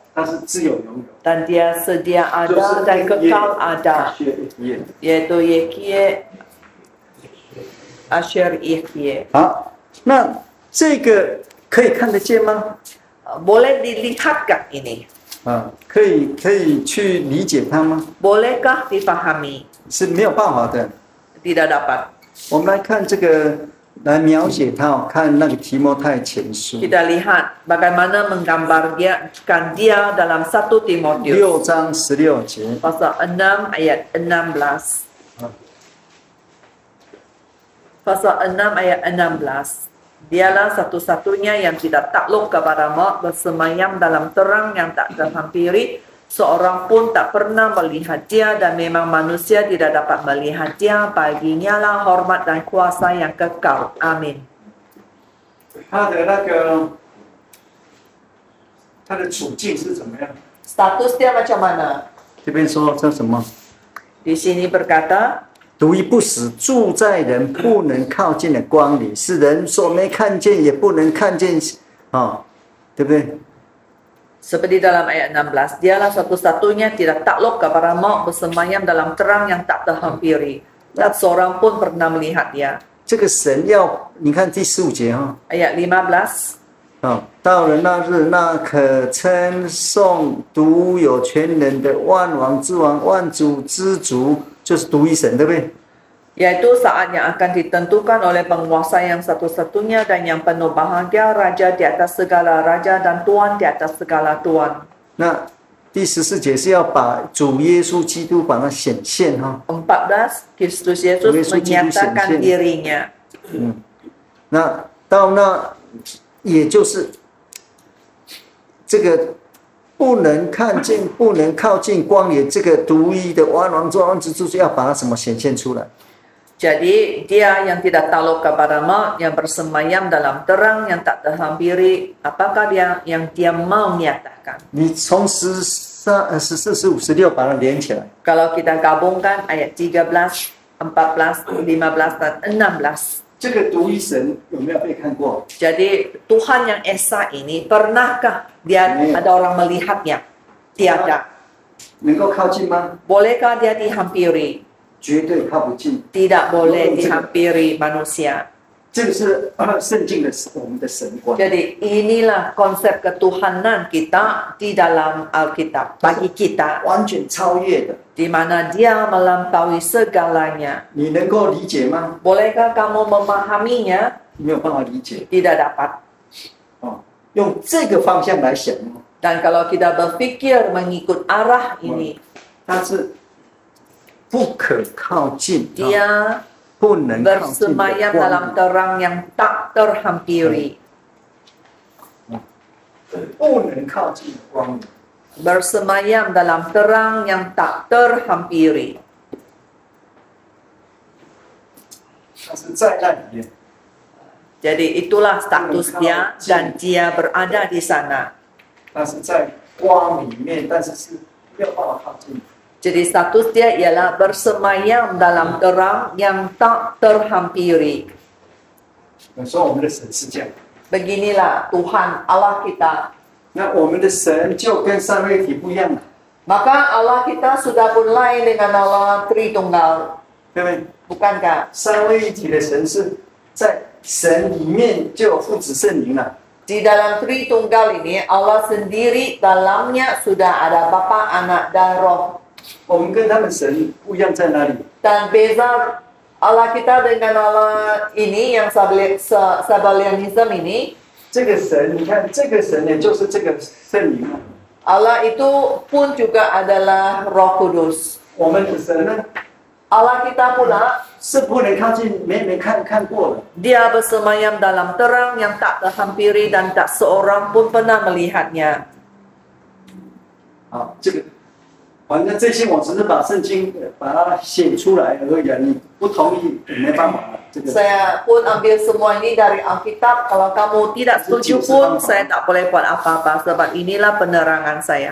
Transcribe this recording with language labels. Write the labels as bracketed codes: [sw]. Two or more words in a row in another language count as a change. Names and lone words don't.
[zh] 他是自有永有， [ms] dan dia sedia [zh] 就 [ms] ada [zh] 是 [ms] dan kekal ada, [zh] 耶。 [ms] yaitu Yekie, Asher Yekie. [zh] 好，那这个可以看得见吗？ [ms] Boleh dilihatkah ini? [zh] 啊，可以去理解它吗？ [ms] Bolehkah difahami? [zh] 是没有办法的。 [ms] Tidak dapat. [zh] 我们来看这个，来描写它哦，看那个提摩太前书 [ms] Kita lihat bagaimana menggambarkan dia dalam 1 Timotius [zh] 6 章16节。 [ms] pasal 6 ayat 16. Pasal 6 ayat 16. Dialah satu-satunya yang tidak takluk kepada maut, bersemayam dalam terang yang tak terhampiri. Seorang pun tak pernah melihat dia dan memang manusia tidak dapat melihat dia. Baginya lah hormat dan kuasa yang kekal. Amin. [zh] 他的处境是怎么样？ [ms] Status dia macam mana? [zh] 这边说叫什么？ [ms] Di sini berkata, [zh] 独一不死，住在人不能靠近的光里，是人所没看见，也不能看见，哦，对不对？ [ms] seperti dalam ayat 16, dialah satu-satunya tidak takluk kepada maut, bersemayam dalam terang yang tak terhampiri. Dan seorang pun pernah melihat dia. [zh] 这个神要你看第15节哈、 [ms] ayat 15. [zh] 到了那日，那可称颂独有权能的万王之王、万主之主，就是独一神，对不对？ [ms] Yaitu saat yang akan ditentukan oleh penguasa yang satu-satunya dan yang penuh bahagia, Raja di atas segala raja dan Tuhan di atas segala Tuhan. [zh] 那第14节是要把主耶稣基督把它显现哈。 [ms] 14. Kristus Yesus menyatakan dirinya. [zh] 那到那也就是这个不能看见、不能靠近光也这个独一的万王之王之主，要把它什么显现出来？ [ms] Jadi dia yang tidak takluk kepada maut, yang bersemayam dalam terang, yang tak terhampiri, apakah dia yang dia mau nyatakan? [zh] 你从14、15、16把它连起来。 [ms] Kalau kita gabungkan ayat 13, 14, 15 dan 16. [zh] 这个独一神有没有被看过？ [ms] Jadi Tuhan yang Esa ini pernahkah dia ada orang melihatnya? Tiada. [zh] 能够靠近吗？ [ms] Bolehkah dia dihampiri? [zh] 绝对靠不近。 [ms] Tidak boleh dihampiri manusia. [zh] 这个是圣经的我们的神观。 [ms] Jadi inilah konsep ketuhanan kita di dalam Alkitab bagi kita, [zh] 完全超越的， [ms] di mana dia melampaui segalanya. [zh] 你能够理解吗？ [ms] Bolehkah kamu memahaminya? [zh] 没有办法理解。 [ms] Tidak dapat. [zh] 用这个方向来想， [ms] Dan kalau kita berfikir mengikut arah ini, [zh] 它是不可靠近， [ms] dia [zh] 不能靠近的 [ms] bersemayam [zh] 光 [ms] dalam terang yang tak terhampiri. [zh] 不能靠近的光。 [ms] Bersemayam dalam terang yang tak terhampiri. [zh] 它是在那里面， [ms] Jadi itulah status dia dan dia berada di sana. [zh] 它是在光里面，但是是没有办法靠近。 [ms] Jadi status dia ialah bersemayam dalam terang yang tak terhampiri. [zh] 有时候我们的神是这样， [ms] Beginilah Tuhan Allah kita. [zh] 那我们的神就跟三位一体不一样了， [ms] Maka Allah kita sudah pun lain dengan Allah Tritunggal. [zh] 对不对？ [ms] Bukankah? [zh] 三位一体的神是在神里面就有父子圣灵了。 [ms] Di dalam Tritunggal ini Allah sendiri dalamnya sudah ada Bapa, Anak dan Roh. [zh] 我们跟他们神不一样在哪里？ [ms] Dan beza Allah kita dengan Allah ini yang Sabellianism ini, [zh] 这个神，你看这个神也就是这个圣灵啊。 [ms] Allah itu pun juga adalah Roh Kudus. [zh] 我们的神呢， [ms] Allah kita pula [zh] 是不能靠近，没看过的。 [ms] dia bersemayam dalam terang yang tak terhampiri dan tak seorang pun pernah melihatnya. [zh] 好，这个，反正这些我只是把圣经把它写出来而已啊。你不同意也没办法了。这个 [ms] Saya pun ambil semua ini dari Alkitab. Kalau kamu tidak setuju pun saya tak boleh buat apa-apa sebab inilah penerangan saya.